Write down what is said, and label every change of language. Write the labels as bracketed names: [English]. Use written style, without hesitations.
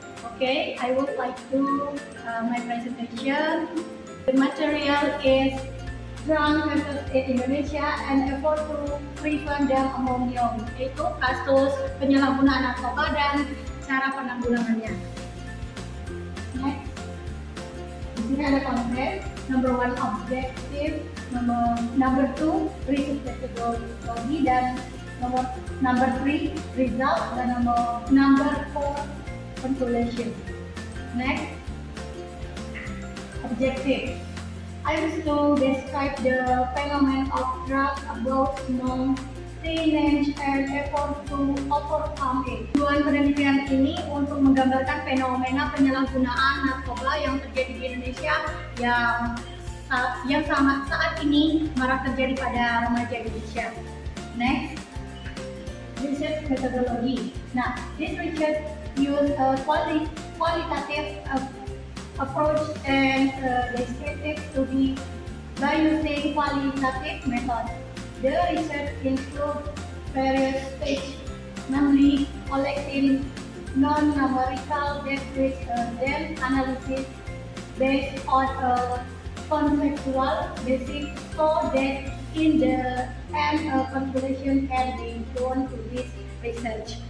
[English] Okay, I would like to my presentation. The material is drug versus Indonesia and effort to prevent them among young. [Indonesian] Yaitu kasus penyalahgunaan narkoba dan cara penanggulangannya. [English] Next, [Indonesian] di sini ada konten. [English] Number 1 objective, number 2 research methodology, dan number 3 result, dan number 4 conclusion. Next, objective. I wish to describe the phenomenon of drug abuse among teenage and effort to overcome it. [Indonesian] Tujuan penelitian ini untuk menggambarkan fenomena penyalahgunaan narkoba yang terjadi di Indonesia yang saat ini marak terjadi pada remaja Indonesia. [English] Next, research methodology. Nah, this research use a qualitative approach and descriptive study by using qualitative method. The research includes various stages, namely collecting non-numerical data, then analysis based on a conceptual basis, so that in the end a conclusion can be drawn to this research.